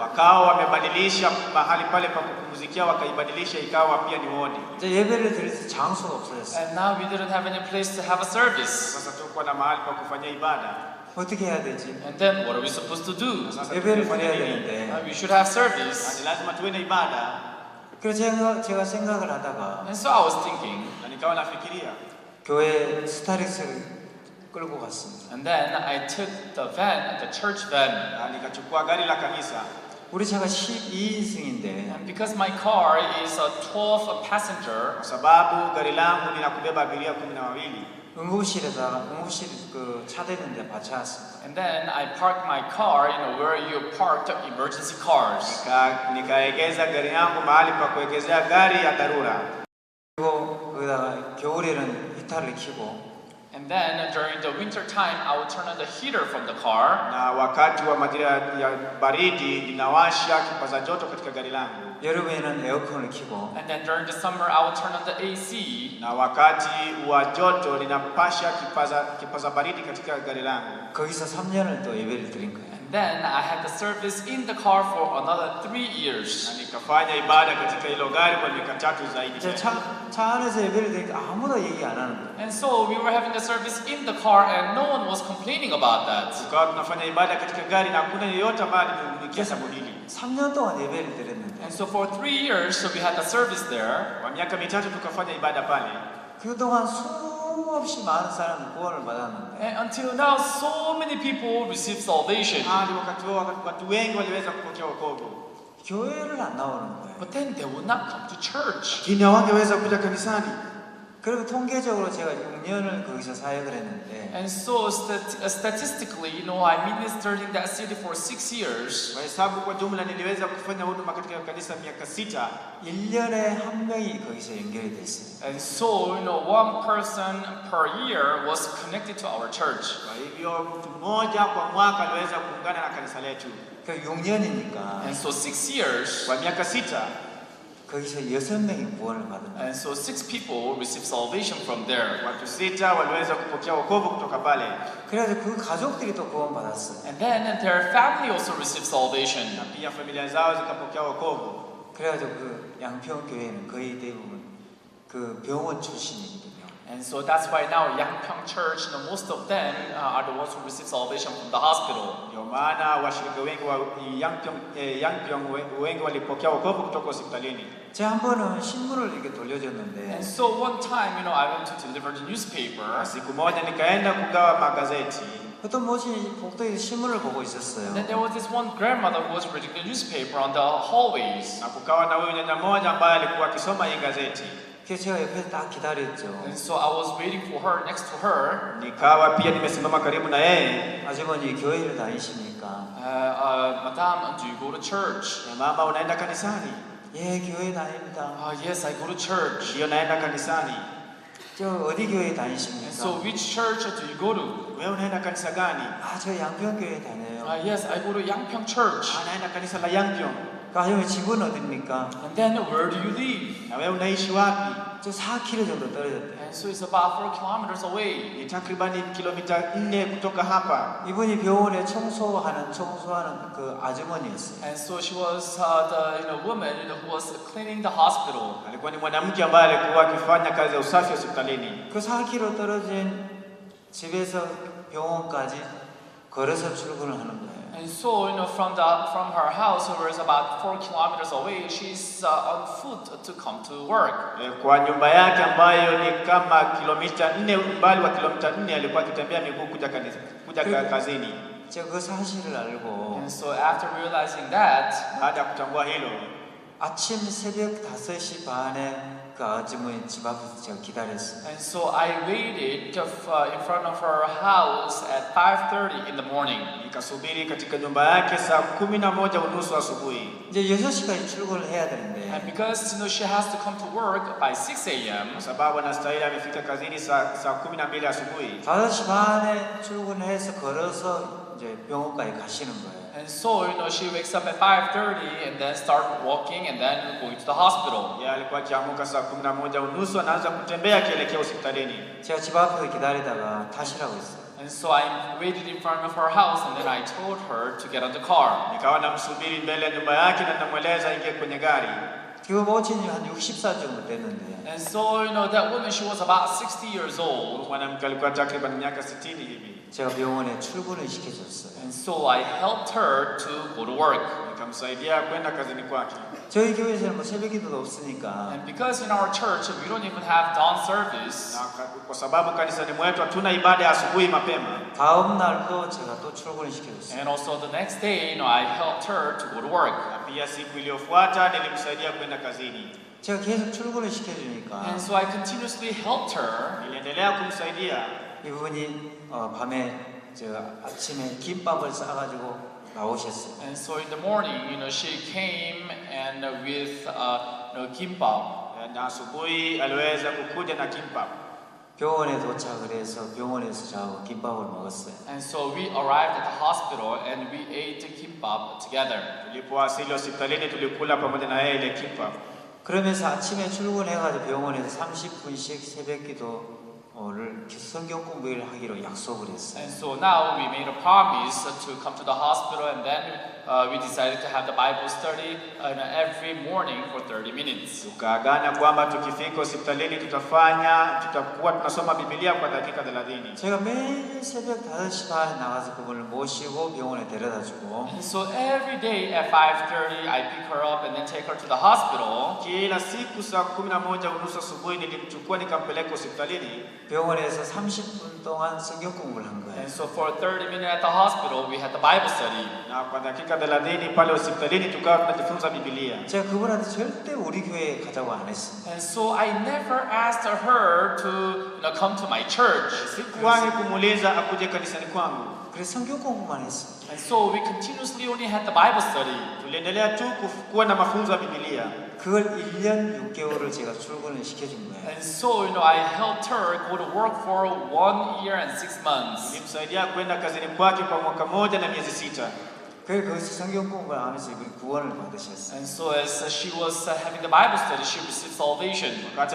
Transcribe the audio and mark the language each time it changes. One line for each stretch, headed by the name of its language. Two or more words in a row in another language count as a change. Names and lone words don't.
Swahili: wakawa wamebadilisha mahali pale pa kupumzikia, wakaibadilisha ikawa pia ni wodi.
Korean: 이제 예배를 드릴 수 장소가 없어졌어요.
English: And now we didn't have any place to have a service.
Swahili: sasa tuko na mahali pa kufanyia ibada.
Korean: 어떻게 해야 되지?
English: And then what are we supposed to do?
Swahili: sasa
Korean: 예배를
Swahili: tunafanya
Korean: 드려야
Swahili: nini?
Korean: 되는데.
English: We should have service.
Swahili: ni lazima tuwe na ibada.
Korean: 그래서 제가 생각을 하다가
English: And so I was thinking,
Swahili: na nikawa nafikiria
Korean: 교회 스타렉스를 끌고 갔습니다.
English: and then I took the van, the church van.
Swahili: na nikachukua gari la kanisa.
Korean: 우리 차가 12인승인데
English: And because my car is a 12 passenger,
Swahili: kwa sababu gari langu linakubeba abiria 12.
Korean: 응급실 그 차 대는데 받쳐왔습니다.
English: and then I parked my car, where you parked emergency cars.
Swahili: nikaegeza gari yangu mahali pa kuegezea gari ya dharura.
Korean: 그리고 거기다가 겨울에는 히터를 켜고
English: And then during the winter time, I would turn on the heater from the car.
Swahili: na wakati wa majira ya baridi ninawasha kipaza joto katika gari langu.
Korean: 여름에는 에어컨을 켜고
English: And then during the summer, I would turn on the AC.
Swahili: na wakati wa joto ninapasha kipaza baridi katika gari langu.
Korean: 거기서 3년을 또 예배를 드린 거예요.
English: And then I had the service in the car for another 3
Swahili: na
English: years.
Swahili: nikafanya ibada katika hilo gari kwa miaka 3 zaidi.
Korean: 이제 차 안에서 예배를 드리니까 아무도 얘기 안 하는 거예요.
English: And so we were having the service in the car, and no one was complaining about that.
Swahili: tukawa tunafanya ibada katika gari na hakuna yeyote ambaye alimlikia jambo hili.
Korean: 3년 동안 예배를 드렸는데
English: And so for 3 years, so we had the service there.
Swahili: kwa miaka 3 tukafanya ibada pale.
Korean: 그동안 수없이 많은 사람이 구원을 받았는데
English: And until now, so many people received salvation.
Swahili: hadi wakati huo watu wengi waliweza kupokea wokovu.
Korean: 교회를 안 나오는 거예요.
English: But then they would not come to church.
Swahili: lakini hawangeweza kuja kanisani.
Korean: 그리고 통계적으로 제가 6년을 거기서 사역을 했는데
English: And so statistically, I ministered in that city for 6 years.
Swahili: kwa hesabu kwa jumla niliweza kufanya huduma katika kanisa miaka 6.
Korean: 1년에 한 명이 거기서 연결이 됐어요.
English: And so, one person per year was connected to our church.
Swahili: kwa hivyo mtu mmoja kwa mwaka aliweza kuungana na kanisa letu.
Korean: 그 6년이니까
English: And so 6 years,
Swahili: kwa miaka 6
Korean: 거기서 6명이 구원을 받은 거예요.
English: and so 6 people received salvation from there.
Swahili: watu 6 waliweza kupokea wokovu kutoka pale.
Korean: 그래서 그 가족들이 또 구원 받았어요.
English: And then their family also received salvation.
Swahili: na pia familia zao zikapokea wokovu.
Korean: 그래가지고 그 양평 교회는 거의 대부분 그 병원 출신이거든요.
English: And so that's why now Yangpyeong Church, most of them are the ones who receive salvation from the hospital.
Swahili: Ndio maana washirika wengi wa Yangpyeong wengi walipokea wokovu kutoka hospitalini.
Korean: 제가 한 번은 신문을 이렇게 돌려줬는데
English: And so one time, I went to deliver the newspaper.
Swahili: Siku moja nikaenda kugawa magazeti.
Korean: 어떤 모친이 복도에서 신문을 보고 있었어요.
English: And then there was this one grandmother who was reading the newspaper on the hallways.
Swahili: Na kukawa na huyu nyanya mmoja ambaye alikuwa akisoma hii gazeti.
Korean: 그래서 제가 옆에서 딱 기다렸죠.
English: And so I was waiting for her next to her.
Swahili: Nikawa pia nimesimama karibu na yeye.
Korean: 아주머니 교회를 다니십니까?
English: Madam, do you go to church?
Swahili: Mama, unaenda kanisani?
Korean: 예, 교회 다닙니다.
English: Yes, I go to church.
Swahili: Ndio naenda kanisani.
Korean: 저 어디 교회
English: And
Korean: 다니십니까?
English: so which church do you go to?
Swahili: Wewe unaenda kanisa gani?
Korean: 저 양평교회 다녀요.
English: Yes, I go to Yangpyeong Church.
Swahili: Naenda kanisa la Yangpyeong.
Korean: 아주머니 집은 어디입니까?
English: And then where do you live?
Swahili: Na wewe unaishi wapi?
Korean: 저 4km 정도 떨어졌대요.
English: And so it's about 4 kilometers away.
Swahili: Ni takribani kilomita 4 kutoka hapa.
Korean: 이분이 병원에 청소하는 그 아주머니였어요.
English: And so she was the woman who was cleaning the hospital.
Swahili: Alikuwa ni mwanamke ambaye alikuwa akifanya kazi ya usafi hospitalini.
Korean: 그 4km 떨어진 집에서 병원까지 걸어서 출근을 하는 거예요.
English: And so, from her house, who is about 4 kilometers away, she's on foot to come to work.
Swahili: Kwa nyumba yake ambayo ni kama kilomita 4, umbali wa kilomita 4 alikuwa akitembea miguu kuja kazini.
Korean: 제가 그 사실을 알고
English: And so after realizing that,
Swahili: baada ya kutambua hilo,
Korean: 아침 새벽 5시 반에 그 아주머니 집 앞에서 제가 기다렸어요.
English: and so I waited in front of her house at 5:30 in the morning.
Swahili: nikasubiri katika nyumba yake saa 11:30 asubuhi.
Korean: 이제 6시까지 출근을 해야 되는데
English: And because she has to come to work by 6 a.m.
Swahili: Kwa sababu anastahili amefika kazini saa 12 asubuhi.
Korean: 5시 반에 출근해서 걸어서 이제 병원까지 가시는 거예요.
English: And so, she wakes up at 5:30 and then start walking and then going to the hospital.
Swahili: Yeye alikuwa akiamka saa 11:30 anaanza kutembea akielekea hospitalini.
Korean: 제가 집 앞에서 기다리다가 타시라고 했어요.
English: And so I waited in front of her house and then I told her to get on the car.
Swahili: Nikawa namsubiri mbele ya nyumba yake na namweleza ingie kwenye gari.
Korean: 그 모친이 한 60살 정도 됐는데
English: And so, that woman, she was about 60 years old.
Swahili: Mwanamke alikuwa takriban miaka 60 hivi.
Korean: 제가 병원에 출근을 시켜줬어요.
English: And so I helped her to go to work.
Swahili: Nikamsaidia kwenda kazini kwake.
Korean: 저희 교회에서는 뭐 새벽기도도 없으니까
English: And because in our church we don't even have dawn service.
Swahili: Na kwa sababu kanisani mwetu hatuna ibada ya asubuhi mapema.
Korean: 다음 날도 제가 또 출근을 시켜줬어요.
English: And also the next day, I helped her to go to work.
Swahili: Na pia siku iliyofuata nilimsaidia kwenda kazini.
Korean: 제가 계속 출근을 시켜주니까
English: And so I continuously helped her.
Swahili: Niliendelea kumsaidia.
Korean: 이분이 밤에 아침에 김밥을 싸가지고 나오셨어요.
English: And so in the morning, she came and with kimbap.
Swahili: Na asubuhi aliweza kukuja na kimbap.
Korean: 병원에 도착을 해서 병원에서 저하고 김밥을 먹었어요.
English: And so we arrived at the hospital and we ate kimbap together.
Swahili: Tulipowasili hospitalini tulikula pamoja na yeye ile kimbap.
Korean: 그러면서 아침에 출근해가지고 병원에서 30분씩 새벽기도 성경 공부를 하기로 약속을 했어요.
English: And so now we made a promise to come to the hospital and then we decided to have the Bible study every morning for 30 minutes.
Swahili: Tukaagana kwamba tukifika hospitalini tutakuwa tunasoma Biblia kwa dakika 30.
Korean: 제가 매일 새벽 5시 반에 나가서 그분을 모시고 병원에 데려다주고
English: And so every day at 5:30 I pick her up and then take her to the hospital.
Swahili: Kila siku saa 11:30 asubuhi nilimchukua nikampeleka hospitalini.
Korean: 병원에서 30분 동안 성경 공부를 한 거예요.
English: And so for 30 minutes at the hospital we had the Bible study.
Swahili: Na kwa dakika 30 pale hospitalini tukawa tunajifunza Biblia.
Korean: 제가 그분한테 절대 우리 교회에 가자고 안 했습니다.
English: And so I never asked her to come to my church.
Swahili: Sikuwahi kumuuliza akuje kanisani kwangu.
Korean: 그래서 성경 공부만 했습니다.
English: And so we continuously only had the Bible study.
Swahili: Tuliendelea tu kuwa na mafunzo ya Biblia.
Korean: 그걸 1년 6개월을 제가 출근을 시켜준 거예요.
English: And so I helped her go to work for 1 year and 6 months.
Swahili: Nilimsaidia kwenda kazini kwake kwa mwaka 1 na miezi 6.
Korean: 그래서 거기서 성경 공부를 하면서 이분이 구원을 받으셨어요.
English: And so as she was having the Bible study, she received salvation.